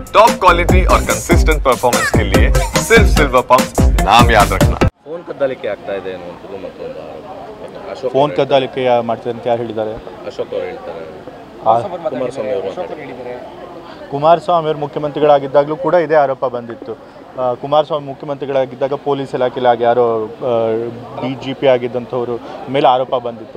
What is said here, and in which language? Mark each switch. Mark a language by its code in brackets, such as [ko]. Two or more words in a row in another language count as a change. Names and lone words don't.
[en] top quality [hi] और [en] consistent performance [hi] के लिए सिर्फ सिल्वर पंप नाम याद रखना। [kn] ಫೋನ್ ಕದ್ದಾಲಿಕೆ ಆಗ್ತಾ ಇದೆ ಅನ್ನುವಂಥದ್ದು ಮತ್ತೊಂದು ಆರೋಪ. ಫೋನ್ ಕದ್ದಾಲಿಕೆ ಮಾಡ್ತಾರೆ ಅಂತ ಯಾರು ಹೇಳಿದ್ದಾರೆ? ಅಶೋಕ್ ಅವರು ಹೇಳ್ತಾರೆ, ಕುಮಾರಸ್ವಾಮಿ ಅವರು ಹೇಳಿದ್ದಾರೆ. ಕುಮಾರಸ್ವಾಮಿ ಅವರು ಮುಖ್ಯಮಂತ್ರಿಗಳಾಗಿದ್ದಾಗಲೂ ಕೂಡ ಇದೇ ಆರೋಪ ಬಂದಿತ್ತು. ಕುಮಾರಸ್ವಾಮಿ ಮುಖ್ಯಮಂತ್ರಿಗಳಾಗಿದ್ದಾಗ ಪೊಲೀಸ್ ಇಲಾಖೆಯಲ್ಲಿ ಯಾರೋ DGP ಆಗಿದ್ದಂಥವ್ರು ಮೇಲೆ ಆರೋಪ ಬಂದಿತ್ತು.